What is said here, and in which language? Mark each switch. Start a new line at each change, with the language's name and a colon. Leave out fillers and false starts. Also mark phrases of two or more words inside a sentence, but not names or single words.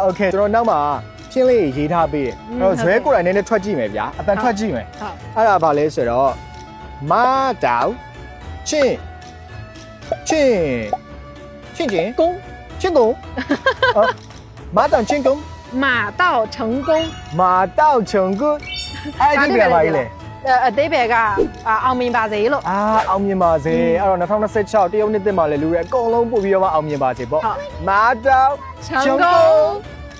Burmese: โอเคကျွန်တော်နောက်မှာဖြင်းလေးရေးထားပေးတယ်အဲ့တော့ဇွဲကိုယ်တိုင်နည်းနည်းထွက်ကြည့်မယ်ဗျာအတန်ထွက်ကြည့်မယ် ဟုတ် အဲ့ဒါဘာလဲဆိုတော့
Chinese: 马到成成公成功马到成功马到成功马到成功
Burmese: အဲ့ဒီပြပါလေ အသေးပဲကအောင်မြင်ပါစေလို့ အောင်မြင်ပါစေအဲ့တော့2026တရုတ်နှစ်သစ်မှာလည်းလူတွေအကုန်လုံးပို့ပြီးတော့မှအောင်မြင်ပါစေပေါ့
Chinese: 马到成功